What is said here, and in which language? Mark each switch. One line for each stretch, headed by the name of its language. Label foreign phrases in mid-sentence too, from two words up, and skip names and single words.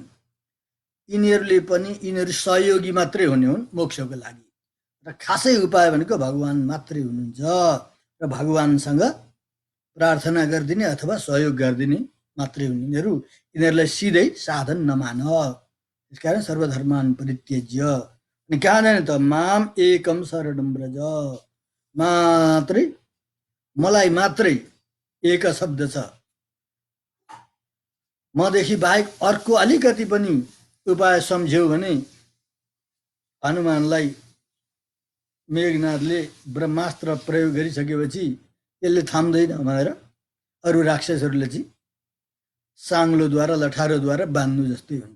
Nepali: यिनीहरू सहयोगी मात्रै हुने हुन् मोक्षको लागि, र खासै उपाय भनेको भगवान मात्रै हुनुहुन्छ। र भगवानसँग प्रार्थना गरिदिने अथवा सहयोग गरिदिने मात्रै हुन् यिनीहरू, यिनीहरूलाई सिधै साधन नमान।
Sanskrit: त्यसकारण सर्वधर्मान परित्यज्य,
Nepali: अनि कहाँ जाने त,
Sanskrit: माम एकम शरणम व्रज,
Nepali: मात्रै मलाई मात्रै एक शब्द छ, मदेखि बाहेक अर्को अलिकति पनि उपाय सम्झ्यौ भने हनुमानलाई मेघनाथले ब्रह्मास्त्र प्रयोग गरिसकेपछि यसले थाम्दैन भनेर अरू राक्षसहरूले चाहिँ साङ्लोद्वारा लठारोद्वारा बान्नु जस्तै हुन्छ।